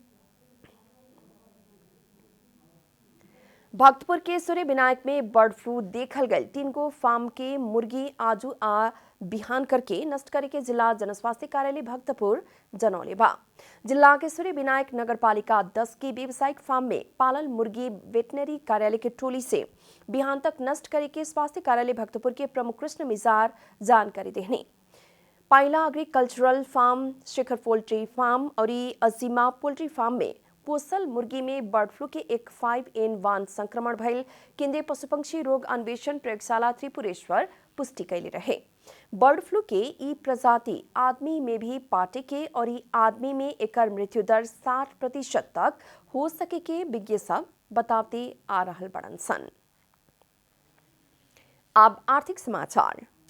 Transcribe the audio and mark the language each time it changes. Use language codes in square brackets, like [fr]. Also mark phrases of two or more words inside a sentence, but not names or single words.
[bho] भक्तपुर के सूर्य विनायक में [en] bird flu [bho] देखल गए 3 गो फार्म के मुर्गी आजू आ बिहान करके नष्ट करे के जिला जनस्वास्थ्य कार्यालय भक्तपुर जनौले बा। जिला के सूर्य विनायक नगरपालिका 10 की व्यावसायिक फार्म में पालल मुर्गी वेटनरी कार्यालय के टोली से बिहान तक नष्ट करे के स्वास्थ्य कार्यालय भक्तपुर के प्रमुख कृष्ण मिजार जानकारी देहनी। पाइला एग्रीकल्चरल फार्म, शिखर पोल्ट्री फार्म और अजीमा पोल्ट्री फार्म में पोसल मुर्गी में [en] bird flu [bho] के एक 5N1 संक्रमण भइल केंद्रीय पशुपक्षी रोग अन्वेषण प्रयोगशाला त्रिपुरेश्वर पुष्टि कैले रहे। [en] bird flu [bho] के ई प्रजाति आदमी में भी पाटे के और ई आदमी में एकर मृत्यु दर 60% तक हो सके के विज्ञ सब बताते आ रहल बड़न सन। अब आर्थिक समाचार।